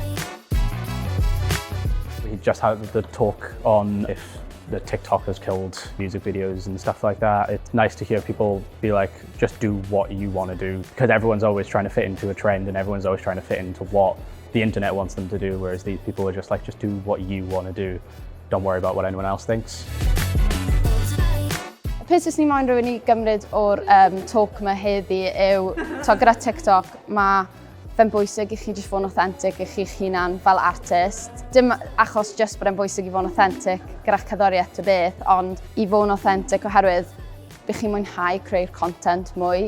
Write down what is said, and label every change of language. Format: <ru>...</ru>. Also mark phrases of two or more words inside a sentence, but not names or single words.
<en>We just had the talk on if the TikTok has killed music videos and stuff like that. It's nice to hear people be like, just do what you want to do, because everyone's always trying to fit into a trend and everyone's always trying to fit into what the internet wants them to do, whereas these people are just like, just do what you want to do. Don't worry about what anyone else thinks.</en> <cy>Y peth sy'n moyn rhywun i gymryd o'r talk yma heddi yw, gyda TikTok, mae fe'n bwysig i chi jyst fod yn authentic i chi'ch hunan fel artist. Dim achos jyst bod e'n bwysig i fod yn authentic gyda'ch cerddoriaeth y beth, ond i fod yn authentic oherwydd bych chi'n mwynhau creu'r content mwy.</cy>